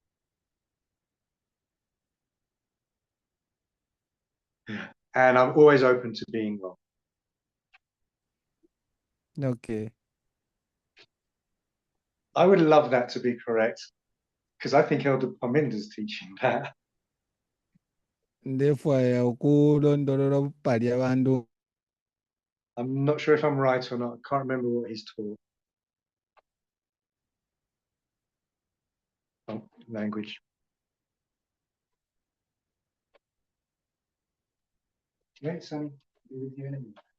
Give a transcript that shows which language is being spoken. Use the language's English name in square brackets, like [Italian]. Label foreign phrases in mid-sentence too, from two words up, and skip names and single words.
[English] And I'm always open to being wrong. Okay. I would love that to be correct because I think Elder Parminder's teaching that. Therefore, [Bemba] ukulondolola bupali abantu [English] I'm not sure if I'm right or not. I can't remember what he's taught. Oh, language. Right, Sonny, be with you in a minute.